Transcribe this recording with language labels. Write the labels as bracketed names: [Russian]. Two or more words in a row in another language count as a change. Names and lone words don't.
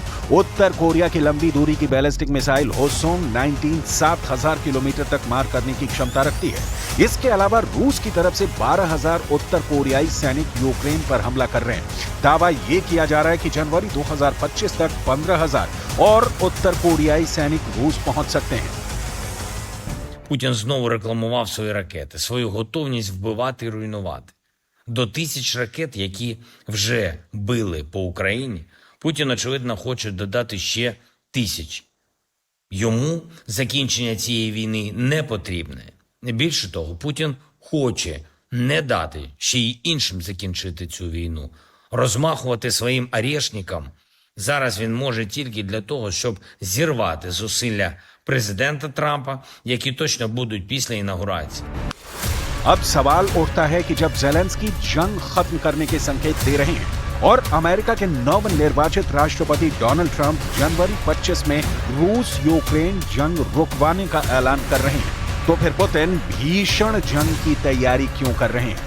[Hindi] उत्तर कोरिया की लंबी दूरी की बैलिस्टिक मिसाइल होसोंग 19 7000 किलोमीटर तक मार करने की क्षमता रखती है। इसके अलावा रूस की तरफ से 12,000 उत्तर कोरियाई सैनिक यूक्रेन पर हमला कर रहे हैं। दावा यह किया जा रहा है कि जनवरी 2025 तक 15,000 और उत्तर कोरियाई सैनिक रूस पहुंच सकते हैं। [Ukrainian] Путін знову рекламував свої ракети, свою готовність вбивати і руйнувати. До 1000 ракет, які вже били по Україні, Путін, очевидно, хоче додати ще 1000. Йому закінчення цієї війни не потрібне. Більше того, Путін хоче не дати ще й іншим закінчити цю війну. Розмахувати своїм арешникам зараз він може тільки для того, щоб зірвати зусилля президента Трампа, які точно будуть після інаугурації. [Hindi] अब सवाल उठता है कि जब ज़ेलेंस्की जंग खत्म करने के संकेत दे रहे हैं और अमेरिका के नवनिर्वाचित राष्ट्रपति डोनाल्ड ट्रंप जनवरी 25 में रूस यूक्रेन जंग रुकवाने का ऐलान कर रहे हैं, तो फिर पुतिन भीषण जंग की तैयारी क्यों कर रहे हैं?